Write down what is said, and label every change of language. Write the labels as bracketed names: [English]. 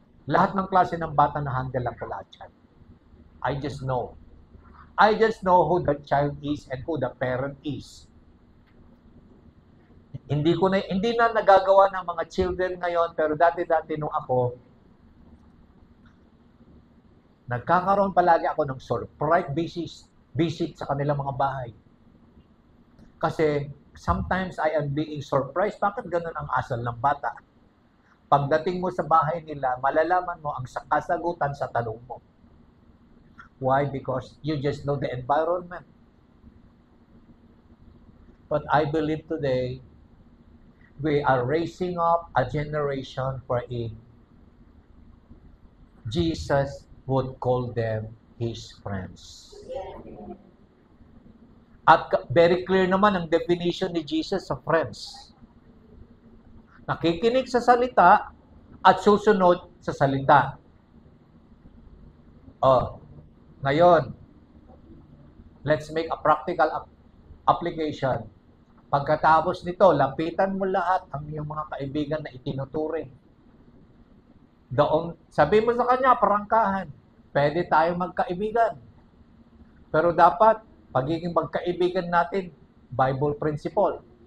[Filipino] Lahat ng klase ng bata na handle ako lahat yan. [English] I just know. Who the child is and who the parent is. [Filipino] Hindi na nagagawa ng mga children ngayon, pero dati nung ako, nagkakaroon palagi ako ng surprise visit sa kanilang mga bahay. Kasi [English] sometimes I am being surprised, [Filipino] bakit ganun ang asal ng bata? Pagdating mo sa bahay nila, malalaman mo ang kasagutan sa tanong mo. [English] Why? Because you just know the environment. But I believe today, we are raising up a generation wherein Jesus would call them His friends. [Filipino] At [English] very clear [Filipino] naman ang definition ni Jesus sa friends. Nakikinig sa salita at susunod sa salita. [English] Ngayon, let's make a practical application. [Filipino] Pagkatapos nito, lapitan mo lahat ang iyong mga kaibigan na itinuturing. Sabi mo sa kanya, parangkahan, pwede tayo magkaibigan. Pero dapat, pagiging magkaibigan natin, Bible principle.